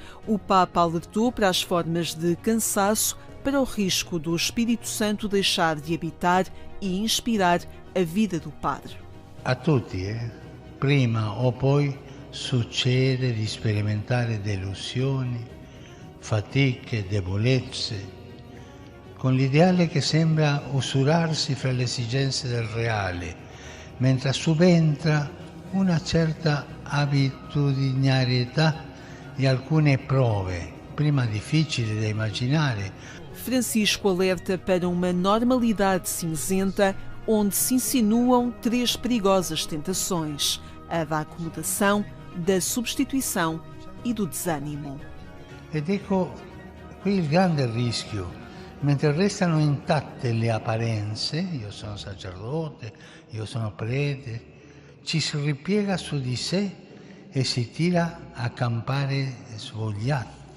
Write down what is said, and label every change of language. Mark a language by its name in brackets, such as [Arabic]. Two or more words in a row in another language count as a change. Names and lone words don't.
[Portuguese] O Papa alertou para as formas de cansaço, para o risco do Espírito Santo deixar de habitar e inspirar a vida do Padre. [Italian] A tutti, prima o poi succede di sperimentare delusioni, fatiche, debolezze, con l'ideale che sembra usurarsi fra le esigenze del reale, mentre subentra una certa abitudinarietà di alcune prove, prima difficili da immaginare. [Portuguese] Francisco alerta para uma normalidade cinzenta onde se insinuam 3 perigosas tentações: a da acomodação, da substituição e do desânimo. [Italian] Ed ecco qui il grande rischio. Mentre restano intatte le apparenze, io sono sacerdote, io sono prete, ci si ripiega su di sé e si tira a campare svogliati.